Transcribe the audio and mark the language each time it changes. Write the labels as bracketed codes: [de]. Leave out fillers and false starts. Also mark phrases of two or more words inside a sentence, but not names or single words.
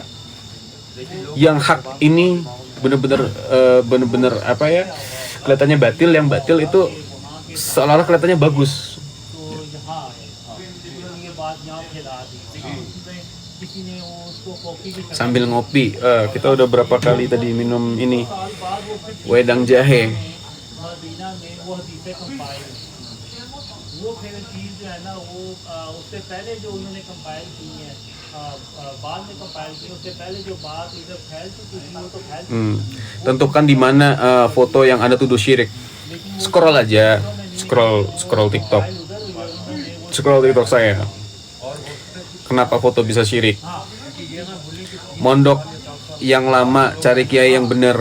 [id] Yang hak ini benar-benar kelihatannya batil, yang batil itu seolah-olah kelihatannya bagus. Sambil ngopi, kita udah berapa kali tadi minum ini wedang jahe. [hi] वो फिर चीज़ जो है ना वो उससे पहले जो उन्होंने कंपाइल की है बाद में कंपाइल की उससे पहले जो बात इधर फैल चुकी थी वो तो फैल [id] Tentukan di mana foto yang Anda tuduh syirik. Scroll aja, scroll TikTok. Scroll TikTok saya. Kenapa foto bisa syirik? Mondok yang lama cari kiai yang benar.